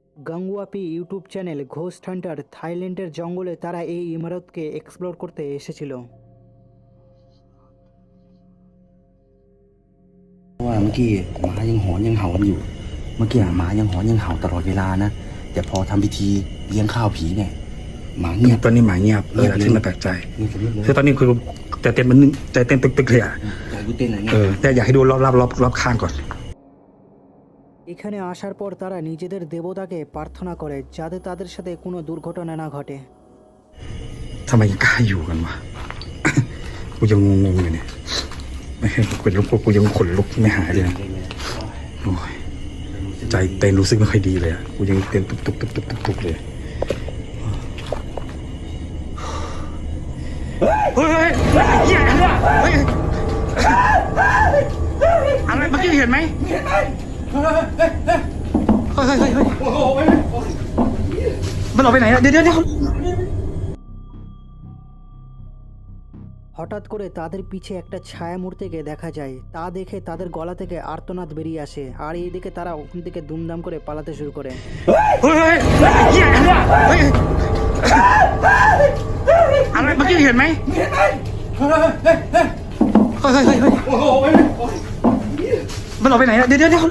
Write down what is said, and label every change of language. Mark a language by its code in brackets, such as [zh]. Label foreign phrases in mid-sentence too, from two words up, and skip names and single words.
[bn] গাঙ্গুয়াপি ইউটিউব চ্যানেল ঘোস্ট হান্টার থাইল্যান্ডের জঙ্গলে তারা এই ইমারতকে এক্সপ্লোর করতে এসেছিল। [th] ว่าเมื่อกี้หมายังหอนยังเห่ากันอยู่เมื่อกี้หมายังหอนยังเห่าตลอดเวลานะแต่พอทำพิธีเลี้ยงข้าวผีเนี่ยหมาเงียบ ตอนนี้หมาเงียบ เงียบเลย ที่มาแปลกใจ เงียบเลย คือตอนนี้คือใจเต้นมันใจเต้นตึกๆเลยอ่ะ ใจกูเต้นอะไรเงี้ย แต่อยากให้ดูรอบข้างก่อน [bn] এখানে আসার পর তারা নিজেদের দেবতাকে প্রার্থনা করে যাতে তাদের সাথে কোনো দুর্ঘটনা না ঘটে। [th] ทำไมยังกล้าอยู่กันวะ กูยังงงๆอยู่เนี่ยไม่ให้กูยังขนลุกไม่หายเลยนะโอ้ยใจเต้นรู้สึกไม่ค่อยดีเลยอ่ะกูยังเต้นตุกเลย เฮ้ยเหี้ยเฮ้ยอะไรเมื่อกี้เห็นไหมเฮ้ยมันออกไปไหนอะเดี๋ยว [bn] হঠাৎ করে তাদের পিছে একটা ছায়া মূর্তিকে দেখা যায়। তা দেখে তাদের গলা থেকে আর্তনাদ বেরিয়ে আসে, আর এইদিকে তারা ওখান থেকে দুমদাম করে পালাতে শুরু করে। [th] อะไรเมื่อกี้เห็นไหมมันออกไปไหนอะเดี๋ยว